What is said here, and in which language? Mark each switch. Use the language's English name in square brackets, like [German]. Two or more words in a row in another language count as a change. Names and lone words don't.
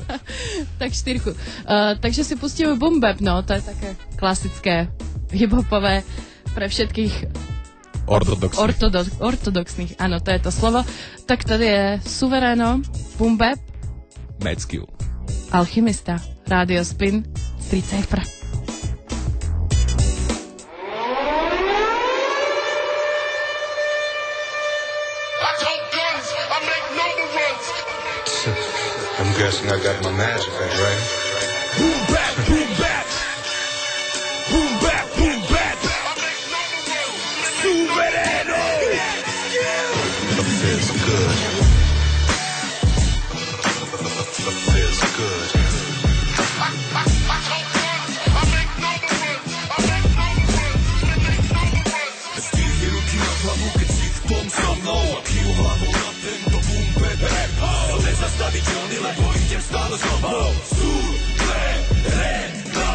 [Slovak] Tak 4. Takže si pustíme Boom Bap, no, to je také klasické hip-hopové pre všetkých ortodoxných, áno, to je to slovo. [Czech] Tak tady je Suvereno, Boom Bap, Metzkill, Alchymista, Rádio Spin, Street Cypher. [English] I'm guessing I got my magic right? Boom bap, boom bap. Boom bap, boom bap. Suvereno. It feels good. It feels good. [Slovak] Stihli ruky na hlavu, keď si v tom so mnou. Kývu hlavou na tento boom bap rap. Som nezastaviteľný, lebo idem stále s hlavou. Suvereno.